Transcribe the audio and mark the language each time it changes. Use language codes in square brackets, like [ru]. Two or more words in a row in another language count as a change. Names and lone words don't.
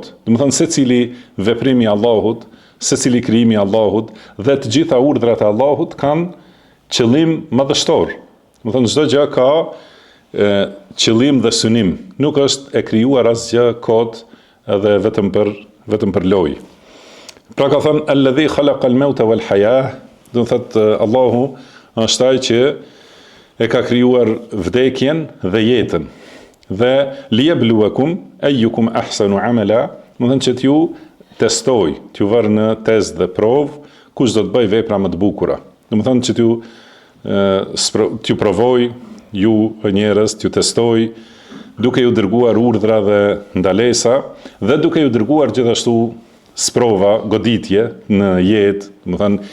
[sq] Do të thënë secili veprim i Allahut, secili krijimi i Allahut dhe të gjitha urdhrat e Allahut kanë qëllim madhështor. Do të thënë çdo gjë ka qëllim dhe synim. Nuk është e krijuar asgjë kot edhe vetëm për lojë. Pra ka thënë [ar] الذي خلق الموت والحياة, [sq] do të thotë Allahu është ai që e ka krijuar vdekjen dhe jetën. [ar] Dhe ليبلوكم أيكم أحسن عملا, [sq] do të thënë që t'ju testoj, t'ju vër në test dhe provë kush do të bëj vepra më të bukura. Do të thënë që t'ju provoj ju njerëz, t'ju testoj duke ju dërguar urdhra dhe ndalesa dhe duke ju dërguar gjithashtu sprova, goditje në jetë, do të thënë